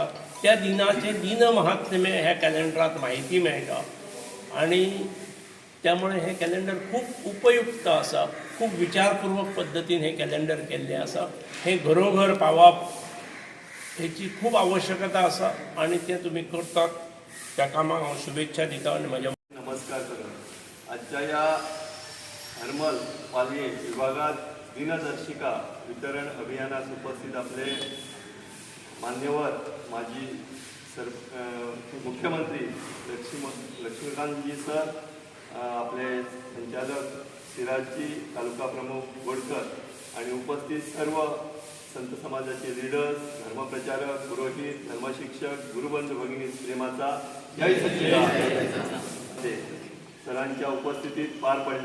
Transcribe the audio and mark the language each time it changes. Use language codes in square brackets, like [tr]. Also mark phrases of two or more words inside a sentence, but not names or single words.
[kok] त्या दिनाचे दिन महात्म्य ह्या कॅलेंडरांत म्हायती मेळटा आणि त्यामुळे हे कॅलेंडर खूब उपयुक्त आसा. खूब विचारपूर्वक पद्दतीन हे कॅलेंडर केल्लें आसा. हे घरोघर पावप हेची खूब आवश्यकता आसा आणि तें तुमी करतात. त्या कामाक हांव शुभेच्छा दिता आणि म्हज्या नमस्कार करत. [mr] आजच्या या हरमल पालये विभागात दिनदर्शिका वितरण अभियानात उपस्थित आपले मान्यवर, माजी मुख्यमंत्री लक्ष्मीकांतजी सर, आपले संचालक सिराजजी, तालुका प्रमुख गोडकर आणि उपस्थित सर्व संत समाजाचे लीडर्स, धर्मप्रचारक, पुरोहित, धर्मशिक्षक, गुरुबंधू भगिनी प्रेमाचा जय सच्चिदानंद ते सरांच्या उपस्थितीत पार पडला.